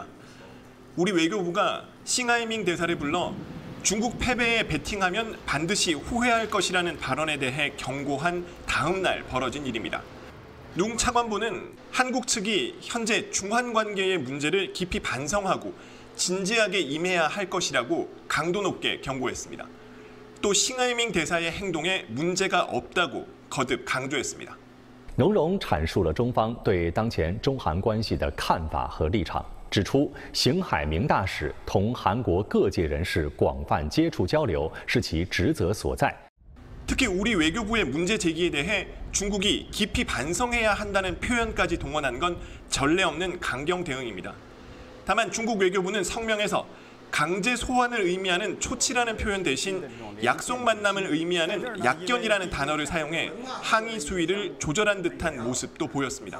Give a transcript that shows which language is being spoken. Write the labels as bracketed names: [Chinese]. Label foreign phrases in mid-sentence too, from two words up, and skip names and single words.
[Korean] 우리 외교부가 싱하이밍 대사를 불러 중국 패배에 베팅하면 반드시 후회할 것이라는 발언에 대해 경고한 다음 날 벌어진 일입니다. 눅 차관보는 한국 측이 현재 중한 관계의 문제를 깊이 반성하고 진지하게 임해야 할 것이라고 강도 높게 경고했습니다. 또 싱하이밍 대사의 행동에 문제가 없다고 거듭 강조했습니다. [Chinese] 农荣阐述了中方对当前中韩关系的看法和立场，指出邢海明大使同韩国各界人士广泛接触交流是其职责所在。 [Korean] 특히 우리 외교부의 문제 제기에 대해 중국이 깊이 반성해야 한다는 표현까지 동원한 건 전례 없는 강경 대응입니다. 다만 중국 외교부는 성명에서 강제 소환을 의미하는 초치라는 표현 대신 약속 만남을 의미하는 약견이라는 단어를 사용해 항의 수위를 조절한 듯한 모습도 보였습니다.